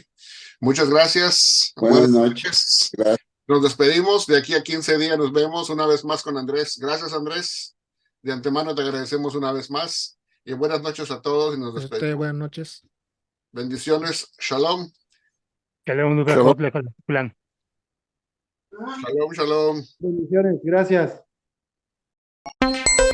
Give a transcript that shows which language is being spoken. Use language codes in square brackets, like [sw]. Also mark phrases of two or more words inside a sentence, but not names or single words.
[es] Muchas gracias. Buenas Buenas noches. noches. Gracias. Nos despedimos. De aquí a 15 días nos vemos una vez más con Andrés. Gracias, Andrés. De antemano te agradecemos una vez más. Y buenas noches a todos y nos Pues ustedes, despedimos. buenas noches. Bendiciones. Shalom. Que le un Shalom. plan. Shalom, shalom. Bendiciones, gracias.